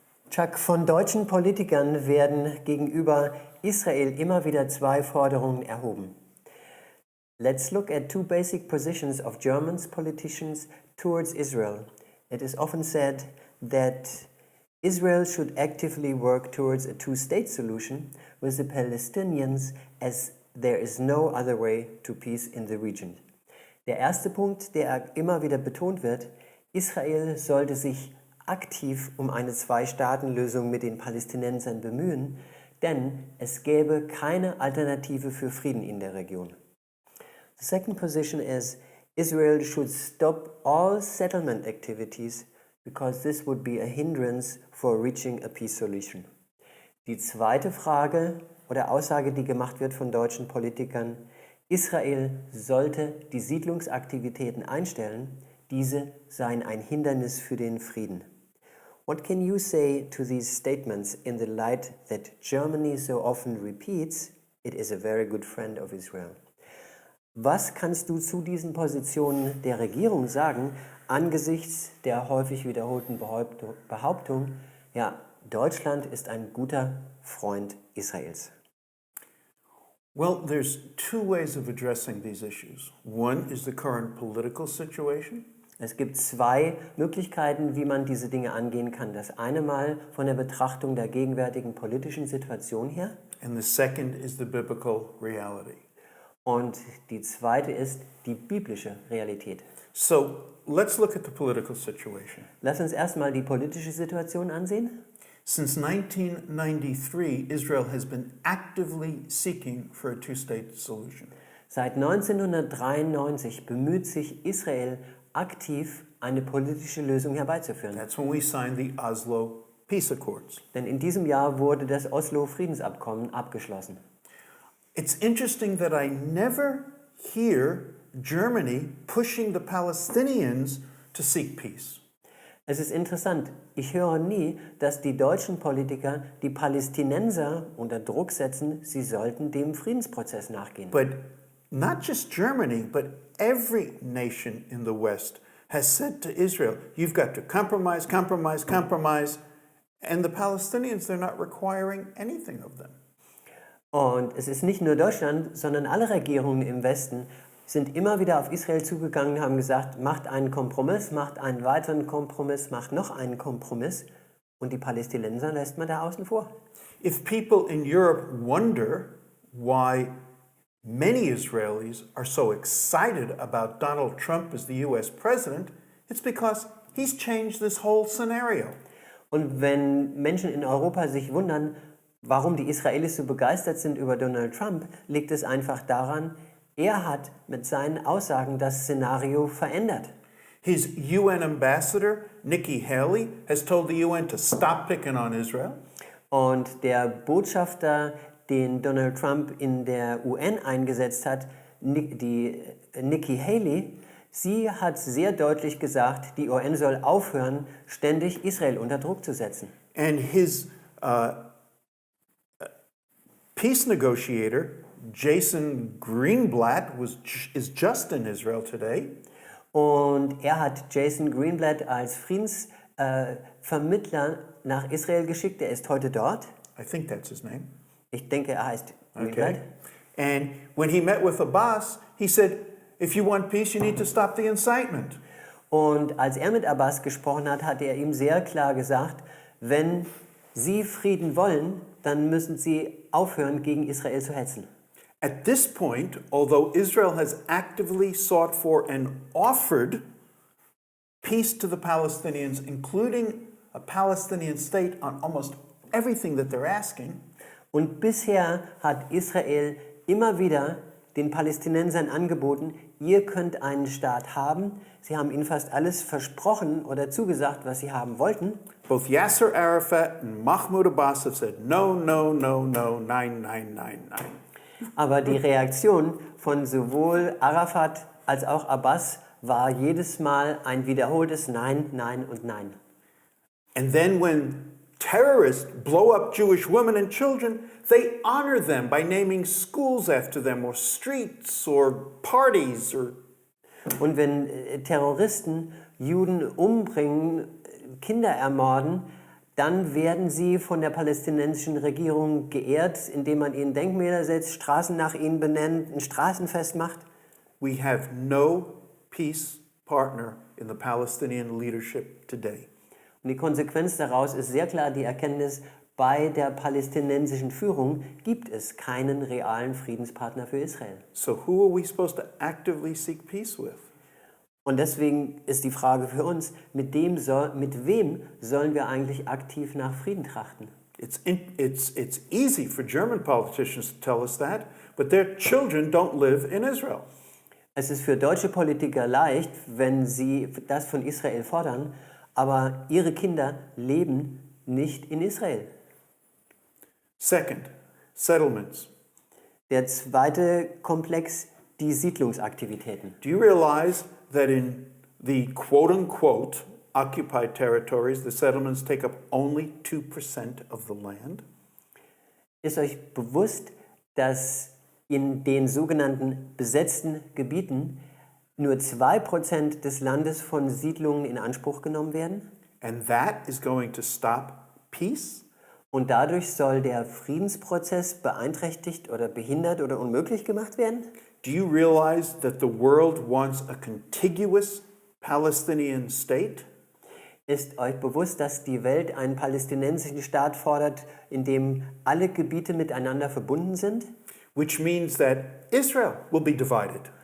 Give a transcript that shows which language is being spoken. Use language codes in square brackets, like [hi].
[de] Chuck, von deutschen Politikern werden gegenüber Israel immer wieder zwei Forderungen erhoben. [en] Let's look at two basic positions of German politicians towards Israel. It is often said that Israel should actively work towards a two-state solution with the Palestinians, as there is no other way to peace in the region. [de] Der erste Punkt, der immer wieder betont wird: Israel sollte sich aktiv um eine Zwei-Staaten-Lösung mit den Palästinensern bemühen, denn es gäbe keine Alternative für Frieden in der Region. [en] The second position is Israel should stop all settlement activities because this would be a hindrance for reaching a peace solution. [de] Die zweite Frage oder Aussage, die gemacht wird von deutschen Politikern: Israel sollte die Siedlungsaktivitäten einstellen, diese seien ein Hindernis für den Frieden. [en] What can you say to these statements in the light that Germany so often repeats, it is a very good friend of Israel? [de] Was kannst du zu diesen Positionen der Regierung sagen, angesichts der häufig wiederholten Behauptung, ja, Deutschland ist ein guter Freund Israels? [en] Well, there's two ways of addressing these issues. One is the current political situation. [de] Es gibt zwei Möglichkeiten, wie man diese Dinge angehen kann. Das eine Mal von der Betrachtung der gegenwärtigen politischen Situation her. [en] And the second is the biblical reality. [de] Und die zweite ist die biblische Realität. [en] So, let's look at the political situation. [de] Lass uns erstmal die politische Situation ansehen. [en] Since 1993, Israel has been actively seeking for a two-state solution. [de] Seit 1993 bemüht sich Israel aktiv, eine politische Lösung herbeizuführen. [en] That's when we signed the Oslo Peace Accords. [de] Denn in diesem Jahr wurde das Oslo-Friedensabkommen abgeschlossen. [en] It's interesting that I never hear Germany pushing the Palestinians to seek peace. [de] Es ist interessant, ich höre nie, dass die deutschen Politiker die Palästinenser unter Druck setzen, sie sollten dem Friedensprozess nachgehen. [en] But not just Germany, but every nation in the West has said to Israel, you've got to compromise, compromise, compromise. And the Palestinians, they're not requiring anything of them. [de] Und es ist nicht nur Deutschland, sondern alle Regierungen im Westen sind immer wieder auf Israel zugegangen und haben gesagt, macht einen Kompromiss, macht einen weiteren Kompromiss, macht noch einen Kompromiss. Und die Palästinenser lässt man da außen vor. [en] If people in Europe wonder why many Israelis are so excited about Donald Trump as the US president, it's because he's changed this whole scenario. [de] Und wenn Menschen in Europa sich wundern, warum die Israelis so begeistert sind über Donald Trump, liegt es einfach daran, er hat mit seinen Aussagen das Szenario verändert. [en] His UN ambassador, Nikki Haley, has told the UN to stop picking on Israel. [de] Und der Botschafter, den Donald Trump in der UN eingesetzt hat, die Nikki Haley, sie hat sehr deutlich gesagt, die UN soll aufhören, ständig Israel unter Druck zu setzen. [en] And his peace negotiator, Jason Greenblatt, is just in Israel today. [de] Und er hat Jason Greenblatt als Friedensvermittler nach Israel geschickt. Er ist heute dort. [en] I think that's his name. [de] Ich denke, er heißt Greenblatt. [en] Okay. And when he met with Abbas, he said, if you want peace, you need to stop the incitement. [de] Und als er mit Abbas gesprochen hat, hat er ihm sehr klar gesagt, wenn Sie Frieden wollen, dann müssen Sie aufhören, gegen Israel zu hetzen. [en] At this point, although Israel has actively sought for and offered peace to the Palestinians, including a Palestinian state on almost everything that they're asking, [de] und bisher hat Israel immer wieder den Palästinensern angeboten, ihr könnt einen Staat haben. Sie haben ihnen fast alles versprochen oder zugesagt, was sie haben wollten. [en] both Yasser Arafat and Mahmoud Abbas have said, no, no, no, no, [de] nein, nein, nein, nein. Aber die Reaktion von sowohl Arafat als auch Abbas war jedes Mal ein wiederholtes Nein, Nein und Nein. [en] And then when terrorists blow up Jewish women and children, they honor them by naming schools after them or streets or parties or... [de] Und wenn Terroristen Juden umbringen, Kinder ermorden, dann werden sie von der palästinensischen Regierung geehrt, indem man ihnen Denkmäler setzt, Straßen nach ihnen benennt, ein Straßenfest macht. [en] We have no peace partner in the Palestinian leadership today. [de] Und die Konsequenz daraus ist sehr klar die Erkenntnis, bei der palästinensischen Führung gibt es keinen realen Friedenspartner für Israel. [en] So who are we supposed to actively seek peace with? [de] Und deswegen ist die Frage für uns, mit wem sollen wir eigentlich aktiv nach Frieden trachten? [en] It's easy for German politicians to tell us that, but their children don't live in Israel. [de] Es ist für deutsche Politiker leicht, wenn sie das von Israel fordern, aber ihre Kinder leben nicht in Israel. [en] Second, settlements. [de] Der zweite Komplex, die Siedlungsaktivitäten. [en] Do you realize that in the quote-unquote occupied territories, the settlements take up only 2% of the land? [de] Ist euch bewusst, dass in den sogenannten besetzten Gebieten nur 2% des Landes von Siedlungen in Anspruch genommen werden? [en] And that is going to stop peace? [de] Und dadurch soll der Friedensprozess beeinträchtigt oder behindert oder unmöglich gemacht werden? [en] Do you realize that the world wants a contiguous Palestinian state? [de] Ist euch bewusst, dass die Welt einen palästinensischen Staat fordert, in dem alle Gebiete miteinander verbunden sind? [en] Which means that Israel will be divided.